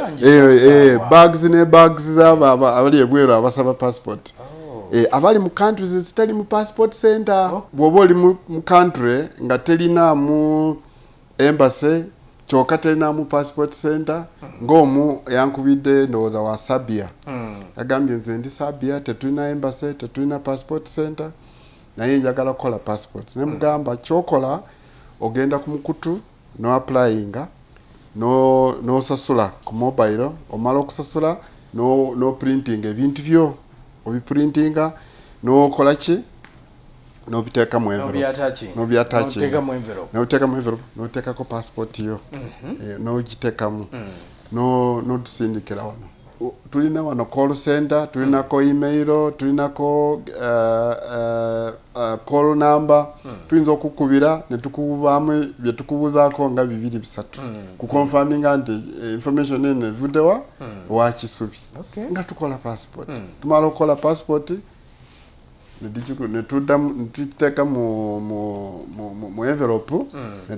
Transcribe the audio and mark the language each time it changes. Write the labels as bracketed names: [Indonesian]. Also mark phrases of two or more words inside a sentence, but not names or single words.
[Ganda] bags ne bags abali ebweru abasaba passport abali mu countries zitali mu [English] passport center [Ganda] bw'oba oli mu country nga telina mu embassy kyokka telina mu [English] passport center [Ganda] ng'omu yankubidde ndowooza wa Sabia yagambye nze ndi Sabia tetulina embassy tetulina [English] passport center [Ganda] naye njagala kukola passport ne mugamba kyokola ogenda ku mukutu no applyinga no sasula ku mobile omala okusasula no printing ebintu byo obiprintinga no kola ki no biteka mu envelope no byatachi no teka mu envelope no teka ko passport yo no giteka mu no tusindikira wano tulina wano [English] call center [Ganda] tulina ko email tulina ko [English] call number [Ganda] tuyinza okukubira ne tukubamu bye tukubuzaako nga 2-3 ku confirming anti information ene vudewa wa kisubi nga tukola passport tumala okola passport ne tuteka mu envelope ne